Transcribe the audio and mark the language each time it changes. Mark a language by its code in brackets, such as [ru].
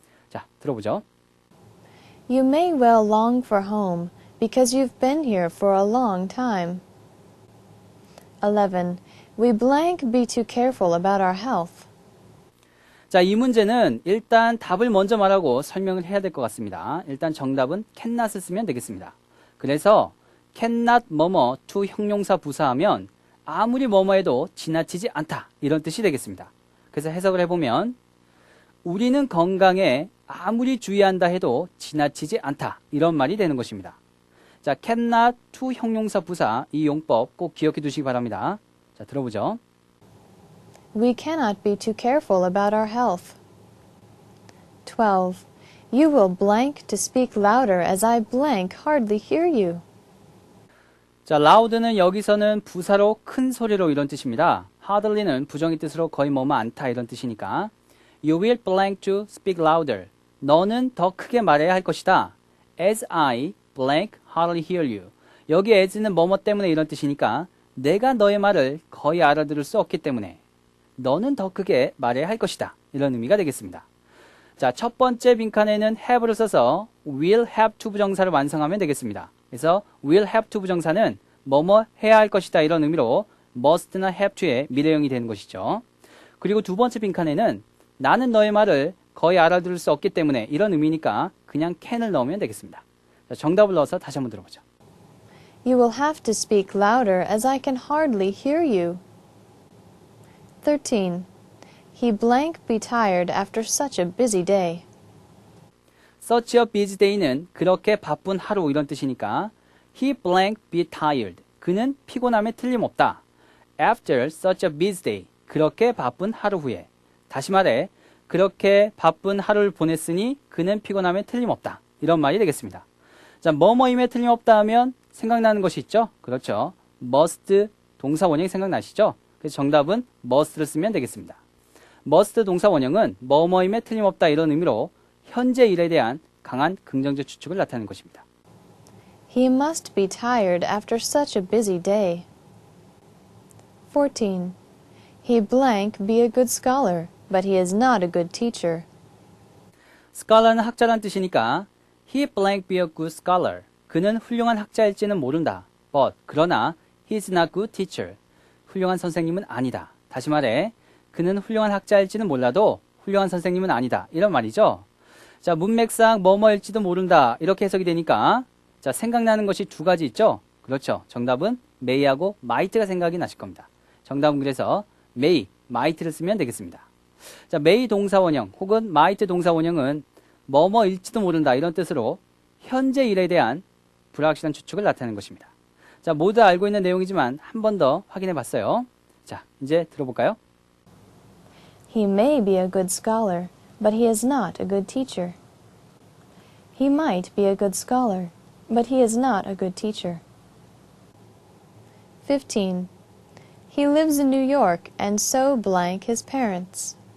[ko] 자, 들어보죠. [en] You may well long for home, because you've been here for a long time. 11. We blank be too careful about our health. [ko] 자, 이 문제는 일단 답을 먼저 말하고 설명을 해야 될 것 같습니다. 일단 정답은 cannot을 쓰면 되겠습니다. 그래서 cannot 뭐뭐 to 형용사 부사하면 아무리 뭐뭐 해도 지나치지 않다 이런 뜻이 되겠습니다. 그래서 해석을 해보면 우리는 건강에 아무리 주의한다 해도 지나치지 않다 이런 말이 되는 것입니다. 자, cannot to 형용사 부사 이 용법 꼭 기억해 두시기 바랍니다. 자, 들어보죠. [en] We cannot be too careful about our health. 12. You will blank to speak louder as I blank hardly hear you. [ko] 자, loud는 여기서는 부사로 큰 소리로 이런 뜻입니다. hardly는 부정의 뜻으로 거의 뭐뭐 않다 이런 뜻이니까 [en] You will blank to speak louder. [ko] 너는 더 크게 말해야 할 것이다. [en] As I blank hardly hear you. [ko] 여기 as는 뭐뭐 때문에 이런 뜻이니까 내가 너의 말을 거의 알아들을 수 없기 때문에 너는 더 크게 말해야 할 것이다. 이런 의미가 되겠습니다. 자, 첫 번째 빈칸에는 have를 써서 will have to 부정사를 완성하면 되겠습니다. 그래서 will have to 부정사는 뭐뭐 해야 할 것이다 이런 의미로 must나 have to의 미래형이 되는 것이죠. 그리고 두 번째 빈칸에는 나는 너의 말을 거의 알아들을 수 없기 때문에 이런 의미니까 그냥 can을 넣으면 되겠습니다. 자, 정답을 넣어서 다시 한번 들어보죠. [en] You will have to speak louder as I can hardly hear you. 13. He blank be tired after such a busy day. Such a busy day는 [ko] 그렇게 바쁜 하루 이런 뜻이니까 [en] He blank be tired. [ko] 그는 피곤함에 틀림없다. [en] After such a busy day. [ko] 그렇게 바쁜 하루 후에. 다시 말해 그렇게 바쁜 하루를 보냈으니 그는 피곤함에 틀림없다. 이런 말이 되겠습니다. 자, 뭐뭐임에 틀림없다 하면 생각나는 것이 있죠? 그렇죠. must 동사 원형이 생각나시죠? 그래서 정답은 must를 쓰면 되겠습니다. must 동사 원형은 뭐뭐임에 틀림없다 이런 의미로 현재 일에 대한 강한 긍정적 추측을 나타내는 것입니다. [en] He must be tired after such a busy day. 14. He blank be a good scholar, but he is not a good teacher. scholar는 [ko] 학자란 뜻이니까 [en] he blank be a good scholar. [ko] 그는 훌륭한 학자일지는 모른다. [en] but [ko] 그러나 [en] he is not good teacher. [ko] 훌륭한 선생님은 아니다. 다시 말해 그는 훌륭한 학자일지는 몰라도 훌륭한 선생님은 아니다. 이런 말이죠. 자, 문맥상 뭐뭐일지도 모른다. 이렇게 해석이 되니까 자, 생각나는 것이 두 가지 있죠? 그렇죠. 정답은 may하고 might가 생각이 나실 겁니다. 정답은 그래서 may, might를 쓰면 되겠습니다. 자, may 동사 원형 혹은 might 동사 원형은 뭐뭐일지도 모른다 이런 뜻으로 현재 일에 대한 불확실한 추측을 나타내는 것입니다. 자, 모두 알고 있는 내용이지만 한 번 더 확인해 봤어요. 자, 이제 들어볼까요? [en] He may be a good scholar, but he is not a good teacher. He might be a good scholar, but he is not a good teacher. 15. He lives in New York, and so blank his parents.